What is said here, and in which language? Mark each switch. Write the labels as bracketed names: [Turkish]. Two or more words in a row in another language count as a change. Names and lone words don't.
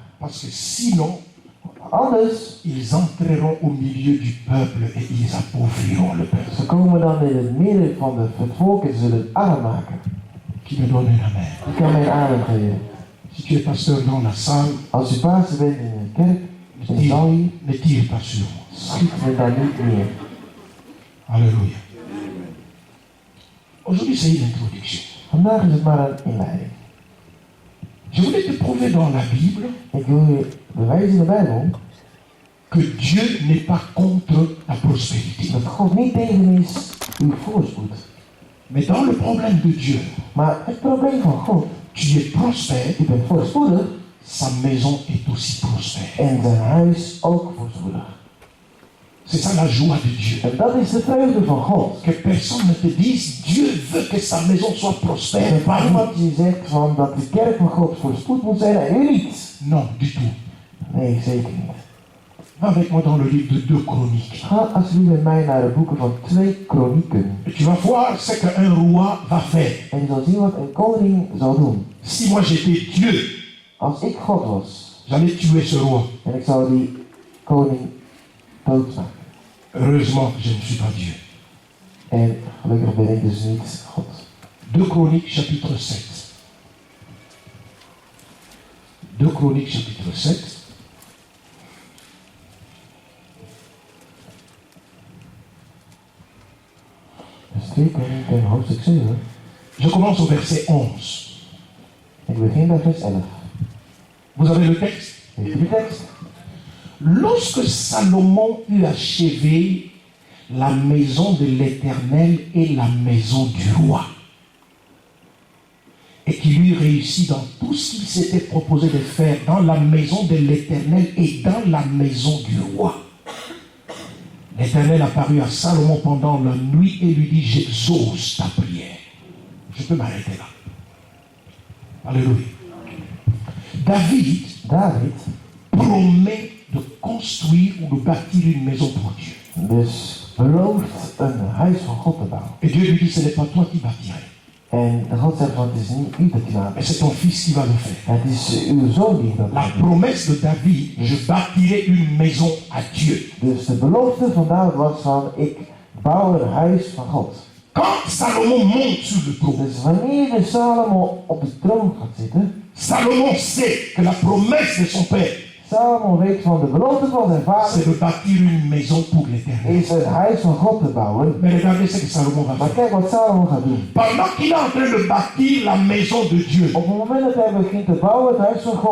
[French] Parce que sinon, [Dutch] Anders, [French] ils entreront au milieu du peuple et ils appauvriront le peuple. [Dutch] ze komen dan in het midden van het volk en zullen het arm maken. [French] Qui me donne un amen? [Dutch] Ik kan mijn adem geven. [French] Si tu es pasteur dans la salle, [Dutch] Als je pastor bent in een kerk, in de zaal hier, [French] ne tire pas sur moi. [Dutch] schiet me dan niet meer. [French] Alléluia. Aujourd'hui, c'est une introduction. [Dutch] Vandaag is het maar een inleiding. [French] Je voulais te prouver dans la Bible [Dutch] Ik wil je bewijzen in de Bijbel [French] que Dieu n'est pas contre la prospérité. [Dutch] dat God niet tegen is uw voorspoed. [French] Mais dans le problème de Dieu, [Dutch] Maar het probleem van God, [French] tu es prospère, [Dutch] u bent voorspoedig [French] sa maison est aussi prospère. [Dutch] en zijn huis ook voorspoedig. [French] C'est ça la joie de Dieu. [Dutch] En dat is de vreugde van God. [French] Que personne ne te dise, Dieu veut que sa maison soit prospère. [Dutch] Dat [French] Pas [Dutch] niemand je zegt van dat de kerk van God voorspoed moet zijn en u niet. [French] Non, du tout. [Dutch] Nee, zeker niet. [French] Va avec moi dans le livre de 2 Chroniques. [Dutch] Ga alsjeblieft met mij naar de boeken van 2 Kronieken. [French] Et tu vas voir ce qu'un roi va faire. [Dutch] En je zal zien wat een koning zal doen. [French] Si moi j'étais Dieu, [Dutch] Als ik God was [French] j'allais tuer ce roi. [Dutch] en ik zou die koning doodmaken. [French] Heureusement que je ne suis pas Dieu. [Dutch] En gelukkig ben ik dus niet God. [French] 2 Chroniques chapitre 7. 2 Chroniques chapitre 7. [Dutch] Dus 2 Kronieken hoofdstuk 7. [French] Je commence au verset 11. [Dutch] Ik begin bij vers 11. [French] Vous avez le texte? [Dutch] Heeft u de tekst? [French] Lorsque Salomon eut achevé la maison de l'Éternel et la maison du roi, et qu'il eut réussi dans tout ce qu'il s'était proposé de faire dans la maison de l'Éternel et dans la maison du roi, l'Éternel apparut à Salomon pendant la nuit et lui dit, j'exauce ta prière. Je peux m'arrêter là. Alléluia. David promet de construire ou de bâtir une maison pour Dieu. [Dutch] Dus belooft een huis van God te bouwen. [French] Et Dieu lui dit, ce n'est pas toi qui bâtirais, [Dutch] En God zegt van het is niet u dat die maakt. [French] mais c'est ton fils qui va le faire. [Dutch] Het is uw zoon die dat [French] La [Dutch] gaat doen. [French] promesse de David, je bâtirai une maison à Dieu. [Dutch] Dus de belofte van David was van ik bouw een huis van God. [French] Quand Salomon monte sur le trône, [Dutch] Dus wanneer de Salomo op de troon gaat zitten, [French] Salomon sait que la promesse de son père, [Dutch] Salomo weet van de belofte van zijn [French] c'est [Dutch] vader, [French] de bâtir une maison pour l'éternel. [Dutch] is het huis van God te bouwen. [French] Mais regardez ce que Salomon va [Dutch] Maar [French] faire. [Dutch] kijk wat Salomo gaat doen. [French] Pendant qu'il est en train de bâtir la maison de Dieu, [Dutch] Op het moment dat hij begint te bouwen, het huis van God,